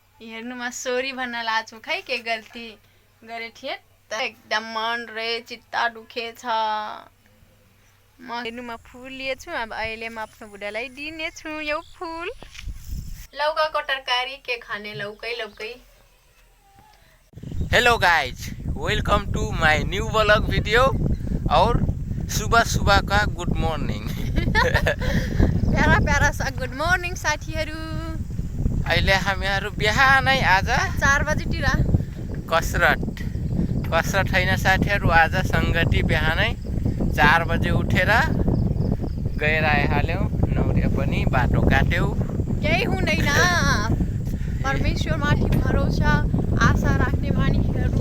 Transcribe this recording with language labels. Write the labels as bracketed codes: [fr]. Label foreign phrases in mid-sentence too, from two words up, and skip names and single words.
[ne] हेर्नुमा सोरी भन्न लाछु खै के गल्ती गरे थिए त एकदम मन रे चित्ता दुखेछ म हेर्नुमा फुल लिएछु अब अहिले म आफ्नो बुढालाई दिनेछु यो फुल लौकाको तरकारी के खाने लौकै लौकै [en] hello guys welcome to my new vlog video [hi] और सुबह सुबह का [en] good morning [hi] प्यारा प्यारा सा [en] good morning [hi] साथीहरु [ne] अहिले हामीहरु बिहानै आज 4 बजेतिर कसरत हैन साथीहरु आज संगति बिहानै 4 बजे उठेर गएर आइहाल्यौ नौरे पनि बाटो काट्यौ केही हुँदैन परमेश्वर माथि भरोसा आशा राख्ने मानिसहरु